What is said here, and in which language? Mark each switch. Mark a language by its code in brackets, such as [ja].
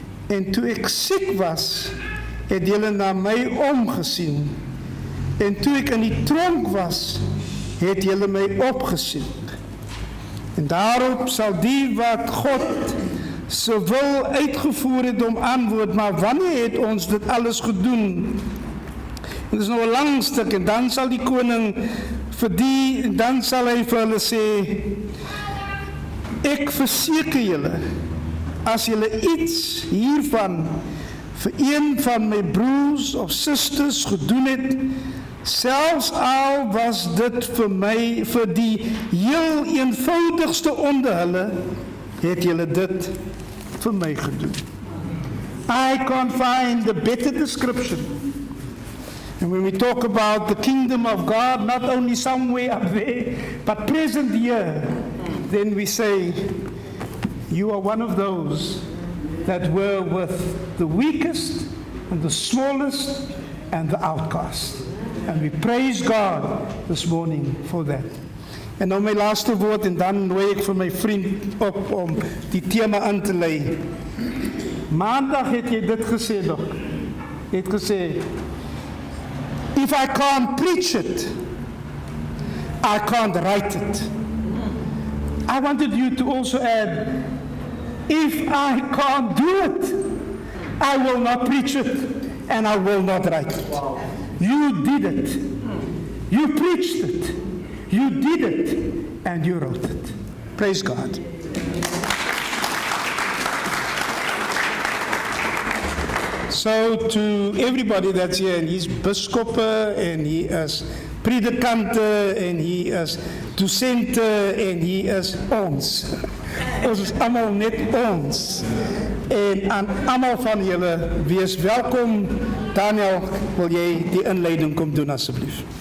[af] En toe ek siek was, het julle na my omgesien. En toe ek in die tronk was, het julle my opgesoek. En daarop sal die wat God se wil uitgevoer het om antwoord, maar wanneer het ons dit alles gedoen? En dit is nou 'n lang stuk, en dan sal die koning vir die, en dan sal hy vir hulle sê, ek verseker julle, as julle iets hiervan vir een van my broers of susters gedoen het, selfs al was dit vir my, vir die heel eenvoudigste onder hulle, het julle dit vir my gedoen. [en] I can't find a better description. And when we talk about the kingdom of God, not only somewhere up there, but present here, then we say, you are one of those that were with the weakest and the smallest and the outcast. And we praise God this morning for that. [af] En nou my laaste woord, en dan nooi ek vir my vriend op om die tema aan te lei. Maandag het jy dit gesê, Dok. Jy het gesê, [en] if I can't preach it, I can't write it. I wanted you to also add, if I can't do it, I will not preach it, and I will not write it. You did it. You preached it. You did it, and you wrote it. Praise God. So to everybody that's here, and he's biskoppe, and he is predikante, [af] en hy is dosente, en hy is ons. Ons is allemaal net ons. En aan allemaal van julle, wees welkom. Daniel, wil jy die inleiding kom doen asseblief?